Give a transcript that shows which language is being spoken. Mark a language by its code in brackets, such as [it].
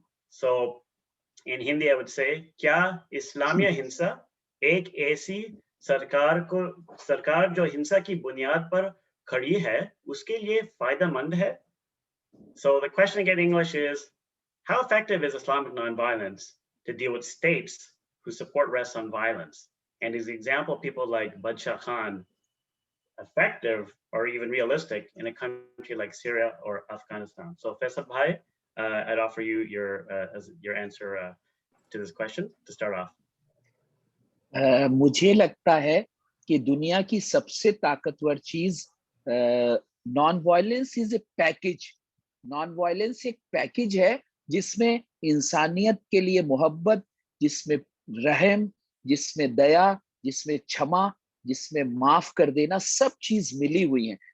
[en] So in Hindi, I would say, [hi] क्या इस्लामिया हिंसा एक ऐसी सरकार जो हिंसा की बुनियाद पर खड़ी है उसके लिए फायदेमंद है? [en] So the question again in English is, how effective is Islamic nonviolence to deal with states whose support rests on violence? And is the example of people like Badshah Khan effective or even realistic in a country like Syria or Afghanistan? So Faisal Bhai, I'd offer you your answer to this question to start off. [hi] मुझे लगता है कि दुनिया की सबसे ताकतवर चीज [en] Non violence is a package. [hi] Non violence एक पैकेज है जिसमें इंसानियत के लिए मोहब्बत, जिसमें रहम, जिसमें दया, जिसमें क्षमा, जिसमें माफ कर देना, सब चीज मिली हुई है.